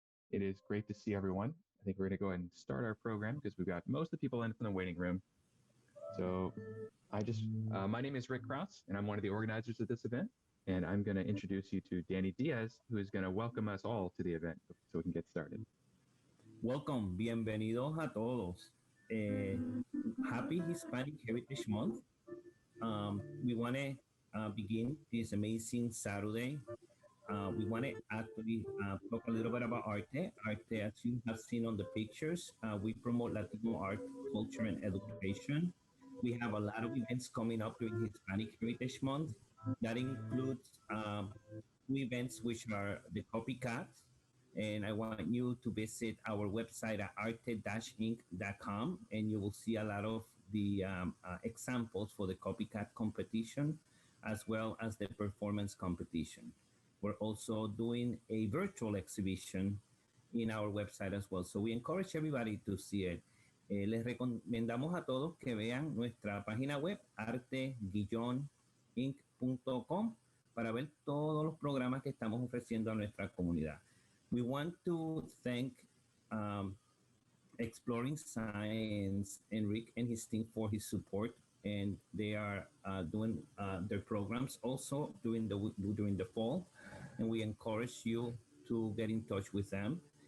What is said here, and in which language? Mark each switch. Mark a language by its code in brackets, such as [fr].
[en] It is great to see everyone. I think we're going to go ahead and start our program because we've got most of the people in from the waiting room. So my name is Rick Krause, and I'm one of the organizers of this event. And I'm going to introduce you to Danny Diaz, who is going to welcome us all to the event so we can get started. Welcome, [es] bienvenidos a todos. [en] Happy Hispanic Heritage Month. We want to begin this amazing Saturday. We want to actually talk a little bit about Arte. Arte, as you have seen on the pictures, we promote Latino art, culture, and education. We have a lot of events coming up during Hispanic Heritage Month. That includes two events which are the copycats, and I want you to visit our website at arte-inc.com, and you will see a lot of the examples for the copycat competition, as well as the performance competition. We're also doing a virtual exhibition in our website as well. So we encourage everybody to see it. [es] Les recomendamos a todos que vean nuestra página web, arte-inc.com, para ver todos los programas que estamos ofreciendo a nuestra comunidad. [en] We want to thank Exploring Science, Enrique and his team for his support, and they are doing their programs also during the fall, and we encourage you to get in touch with them.